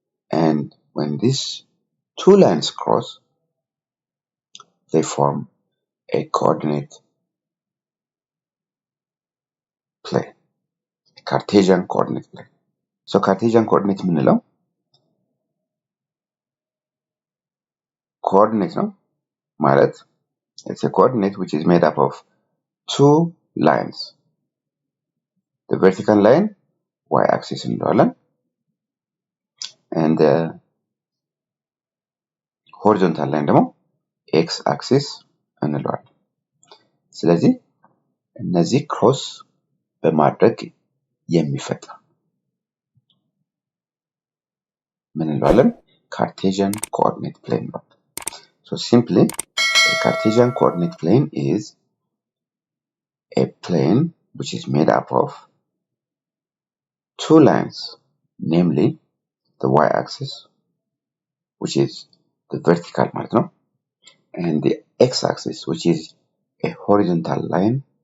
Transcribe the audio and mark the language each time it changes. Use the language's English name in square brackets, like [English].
[English] And when these two lines cross, they form a coordinate plane, a Cartesian coordinate plane. So Cartesian coordinate [Amharic] ምንለው [English] coordinate [Amharic] ነው ማለት [English] it's a coordinate which is made up of two lines. The vertical line y-axis [Amharic] እንለዋለን, [English] and the horizontal line [Amharic] ደግሞ x-axis እንለዋለን። ስለዚህ እነዚህ ክሮስ በማድረግ የሚፈጠር ምን እንለዋለን? [English] Cartesian coordinate plane ነው። So simply, a Cartesian coordinate plane is a plane which is made up of two lines, namely the y-axis, which is the vertical [Amharic] ማለት ነው, [English] and the x-axis, which is a horizontal line.